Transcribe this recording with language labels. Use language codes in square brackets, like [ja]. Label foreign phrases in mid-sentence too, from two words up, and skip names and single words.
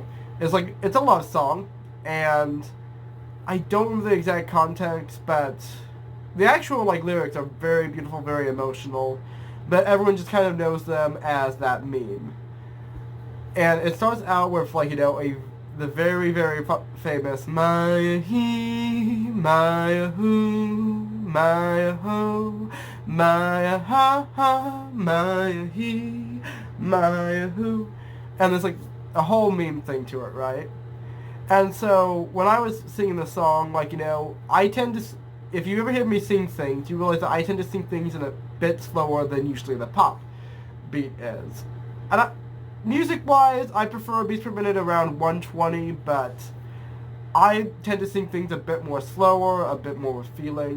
[en] It's a love song, and I don't remember the exact context, but the actual, lyrics are very beautiful, very emotional. But everyone just kind of knows them as that meme. And it starts out with, the very, very famous Mai-ha-hi, Mai-ha-hu, Mai-ha-hu, Mai-ha-ha-ha, Mai-ha-hi, Mai-ha-hu. And there's, a whole meme thing to it, right? And so, when I was singing the song, I tend to... If you ever hear me sing things, you realize that I tend to sing things in a bit slower than usually the pop beat is. And music-wise, I prefer beats per minute around 120, but I tend to sing things a bit more slower, a bit more with feeling.